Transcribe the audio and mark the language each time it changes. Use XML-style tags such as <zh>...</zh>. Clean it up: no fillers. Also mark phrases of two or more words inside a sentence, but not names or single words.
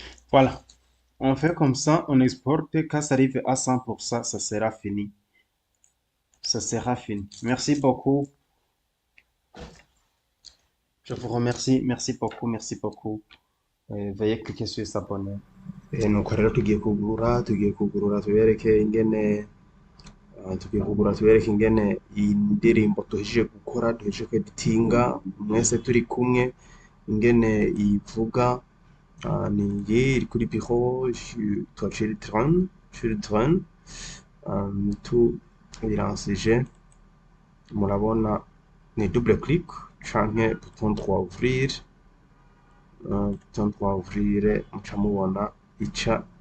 <fr>Voilà. On fait comme ça, on exporte. Quand ça arrive à 100%, ça sera fini. Ça sera fini. Merci beaucoup. Je vous remercie. Merci beaucoup. Merci beaucoup. Veuillez cliquer sur s'abonner.</fr> <rn>nuko rero tugiye kugurura tubereke ingene iyi ndirimbo duhejeje kweditinga mwese turi kumwe ingene ivuga ni iyi iri kuri biro twa children tubiransije murabona ni</rn> <en>double click</en> <rn>canke</rn> <fr>bouton droit ouvrir</fr> <rn>muca mubona ica</rn>